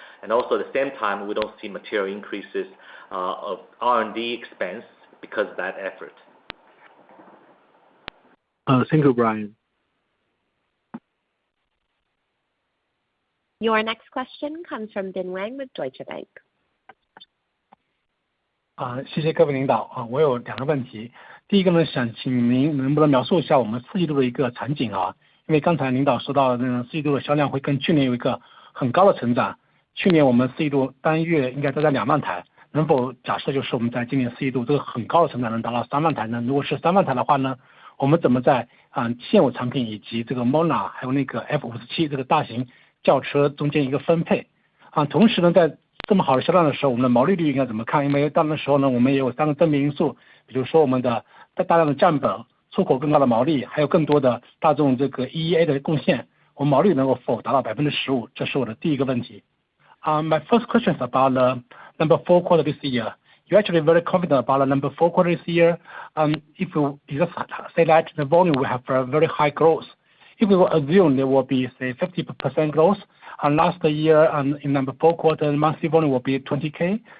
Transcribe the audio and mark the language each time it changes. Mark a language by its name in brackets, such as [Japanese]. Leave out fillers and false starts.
[English] And also at the same time, we don't see material increases of R&D expense because of that effort. Thank you, Brian. Your next question comes from Bin Wang with Deutsche Bank. [Chinese] 谢谢各位领导我有2个问题。第一个呢，想请您能不能描述一下我们4季度的一个场景因为刚才领导说到的4季度的销量会跟去年有一个很高的成长，去年我们4季度单月应该都在2万台，能否假设就是我们在今年4季度这个很高的成长能达到3万台呢？如果是3万台的话呢，我们怎么在现有产品以及这个 Mona 还有那个 F57这个大型轿车中间一个分配同时呢，在这么好的销量的时候，我们的毛利率应该怎么看？因为到那时候呢，我们也有3个正面因素，比如说我们的大量的降本，出口更高的毛利，还有更多的大众这个 EEA 的贡献，我们毛利能够否达到 15%？这是我的第一个问题。 [English] My first question is about the number 4 quarter this year. You're actually very confident about the number 4 quarter this year. If you just say that the volume will have a very high growth, if we will assume there will be say 50% growth, and last year in number 4 quarter monthly volume will be 20K.